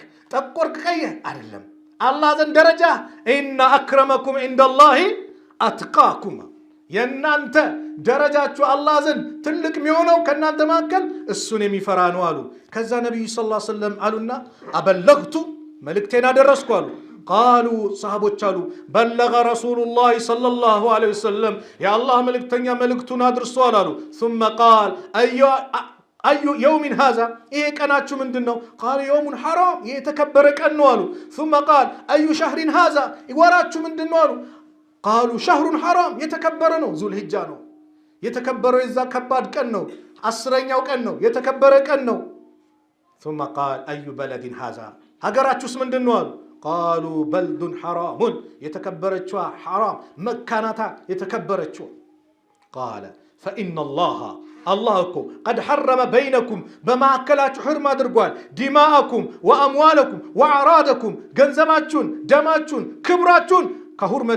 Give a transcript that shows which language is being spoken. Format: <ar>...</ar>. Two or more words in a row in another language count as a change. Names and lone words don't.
<am>ጠቆርክ ቀየህ አይደለም። አላህ ዘንድ ደረጃ</am> <ar>إن أكرمكم عند الله أتقاكم።</ar> <am>የእናንተ ደረጃችሁ አላህ ዘንድ ትልቅ የሚሆነው ከእናንተ መካከል እሱን የሚፈራ ነው አሉ። ከዛ ነቢዩ</am> <ar>صلى الله عليه وسلم</ar> <am>አሉና አበለግቱ፣ መልእክቴን አደረስኩ አሉ። ቃሉ ሰሃቦች አሉ</am> <ar>بلغ رسول الله صلى الله عليه وسلم፣</ar> <am>የአላህ መልእክተኛ መልእክቱን አድርሷል አሉ።</am> <ar>ثم قال أي يوم هذا፣</ar> <am>ይሄ ቀናችሁ ምንድን ነው?</am> <ar>قالوا يوم حرام፣</ar> <am>ይሄ የተከበረ ቀን ነው አሉ።</am> <ar>ثم قال أي شهر هذا፣</ar> <am>ወራችሁ ምንድን ነው አሉ።</am> <ar>قالوا شهر حرام፣</ar> <am>የተከበረ ነው፣ ዙልሂጃ ነው የተከበረው፣ የዛ ከባድ ቀን ነው፣ 10ኛው ቀን ነው፣ የተከበረ ቀን ነው።</am> <ar>ثم قال أي بلد هذا፣</ar> <am>ሀገራችሁስ ምንድን ነው አሉ። ቃሉ</am> <ar>بلد حرام፣</ar> <am>የተከበረችዋ ሐራም መካናታ የተከበረችው።</am> <ar>قال فإن الله፣</ar> <am>አላህ እኮ</am> <ar>قد حرم بينكم፣</ar> <am>በማዕከላችሁ ሕርም አድርጓል።</am> <ar>دماءكم وأموالكم وأعراضكم፣</ar> <am>ገንዘባችሁን፣ ደማችሁን፣ ክብራችሁን ከሁርመቲ</am>